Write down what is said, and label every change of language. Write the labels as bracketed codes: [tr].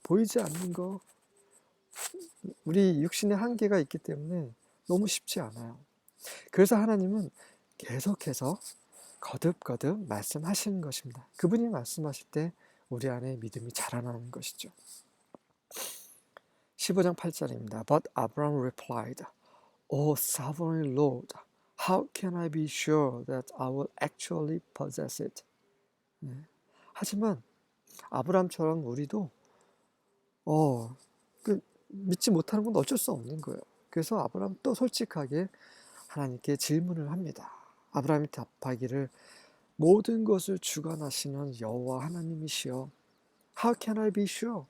[ko] 보이지 않는 것, 우리 육신의 한계가 있기 때문에 너무 쉽지 않아요. 그래서 하나님은 계속해서 거듭거듭 말씀하시는 것입니다. 그분이 말씀하실 때 우리 안에 믿음이 자라나는 것이죠. 15장 8절입니다. [en] But Abraham replied, O sovereign Lord, how can I be sure that I will actually possess it? [ko] 하지만 아브라함처럼 우리도 믿지 못하는 건 어쩔 수 없는 거예요. 그래서 아브라함 또 솔직하게 하나님께 질문을 합니다. 아브라함이 답하기를 모든 것을 주관하시는 여호와 하나님이시여, [en] How can I be sure?